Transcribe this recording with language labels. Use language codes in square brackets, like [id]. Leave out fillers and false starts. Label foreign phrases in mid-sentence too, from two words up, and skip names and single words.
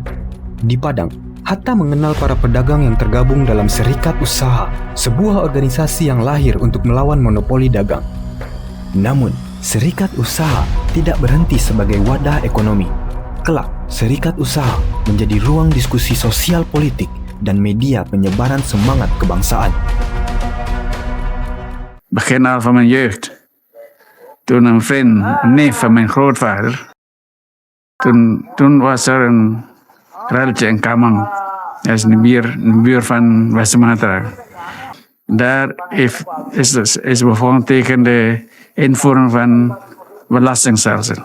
[id] Di Padang, Hatta mengenal para pedagang yang tergabung dalam Serikat Usaha, sebuah organisasi yang lahir untuk melawan monopoli dagang. Namun, Serikat Usaha tidak berhenti sebagai wadah ekonomi. Kelak, Serikat Usaha menjadi ruang diskusi sosial politik dan media penyebaran semangat kebangsaan. [nl] Begin al van mijn jeugd. Toen een vriend, een neef van mijn grootvader. Toen was er een relletje in Kamang. Dat is een buur van West-Sumatra. Daar is bevonden tegen de invoering van belastingstelsel.